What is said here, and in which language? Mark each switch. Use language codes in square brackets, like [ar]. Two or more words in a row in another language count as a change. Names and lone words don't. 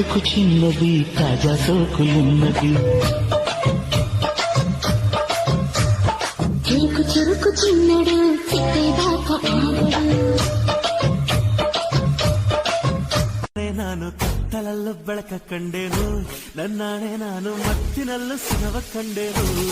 [te] చిన్నది తాజా సోకులున్నది చురుకు చురుకు చిన్నడు చిట్టేదాకా ఆగడు [kn] ನಾನು ಕತ್ತಲಲ್ಲೂ ಬೆಳಕ ಕಂಡೇನು ನನ್ನಾಣೆ ನಾನು ಮತ್ತಿನಲ್ಲೂ ಸಿಗವ ಕಂಡೇನು